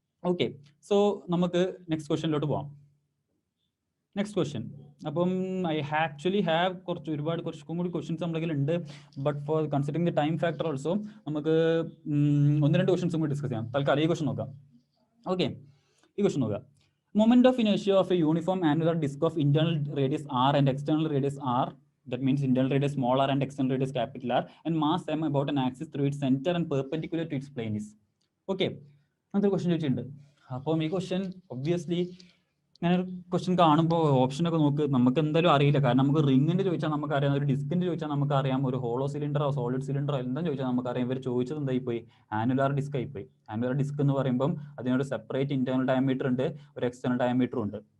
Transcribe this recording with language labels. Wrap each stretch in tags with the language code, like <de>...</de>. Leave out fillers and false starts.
<ml>Okay, so നമുക്ക് next ക്വസ്റ്റനിലോട്ട് പോവാം. Next question. അപ്പം ഐ ആക്ച്വലി ഹാവ് കുറച്ചും കൂടി ക്വസ്റ്റ്യൻസ് നമ്മുടെ കയ്യിൽ ഉണ്ട്.</ml> <en>but for considering the time factor also</en> <ml>നമുക്ക് 1-2 ക്വസ്റ്റ്യൻസും കൂടി ഡിസ്കസ് ചെയ്യാം. തൽക്കാലം ഈ ക്വസ്റ്റ്യൻ നോക്കാം. ഓക്കെ, ഈ ക്വസ്റ്റ്യൻ നോക്കുക.</ml> <en>Moment of inertia of a uniform annular disk of internal radius r and external radius r, that means internal radius small r and external radius capital R, and mass m about an axis through its center and perpendicular to its plane is. Okay, another question</en> <ml>ചോദിച്ചിട്ടുണ്ട്. അപ്പം ഈ question obviously ഞാനൊരു question കാണുമ്പോൾ ഓപ്ഷനൊക്കെ നോക്ക്, നമുക്ക് എന്തായാലും അറിയില്ല. കാരണം നമുക്ക് റിങ്ങിന്റെ ചോദിച്ചാൽ നമുക്കറിയാം, ഒരു ഡിസ്കിന്റെ ചോദിച്ചാൽ നമുക്കറിയാം, ഒരു ഹോളോ സിലിണ്ടറോ സോളിഡ് സിലിണ്ടറോ എന്താ ചോദിച്ചാൽ നമുക്കറിയാം. ഇവർ ചോദിച്ചത് എന്തായി പോയി? ആനുലാർ ഡിസ്ക് ആയി പോയി. ആനുലാർ ഡിസ്ക് എന്ന് പറയുമ്പം അതിനൊരു സെപ്പറേറ്റ് ഇന്റേണൽ ഡയമീറ്റർ ഉണ്ട്, ഒരു എക്സ്റ്റേണൽ ഡയമീറ്റർ ഉണ്ട്.</ml>